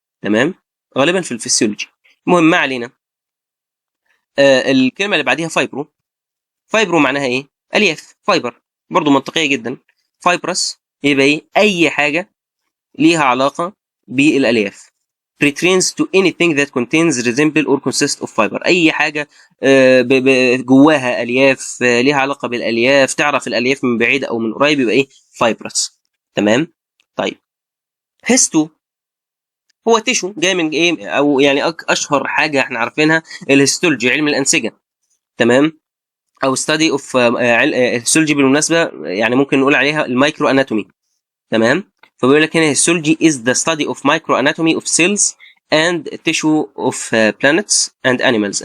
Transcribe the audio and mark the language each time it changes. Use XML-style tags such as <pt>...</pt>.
<ar>تمام. غالبا في الفسيولوجي. المهم ما علينا. الكلمه اللي بعديها فايبرو. فايبرو معناها ايه؟ الياف، فايبر، برضو منطقيه جدا. فايبرس يبقى ايه؟ اي حاجه ليها علاقه بالالياف.</ar> <en>pertains to anything that contains resemble or consists of fiber.</en> <ar>اي حاجه جواها الياف، ليها علاقه بالالياف، تعرف الالياف من بعيد او من قريب يبقى ايه؟ فايبرس. تمام. طيب هيستو هو تيشو، جاي من ايه؟ او يعني اشهر حاجه احنا عارفينها الهيستولوجي، علم الانسجه. تمام. او</ar> <en>study of</en> <ar>هيستولوجي بالمناسبه يعني ممكن نقول عليها المايكرو اناتومي. تمام. فبيقول لك هنا</ar> <en>histology is the study of microanatomy of cells and tissue of planets and animals.</en>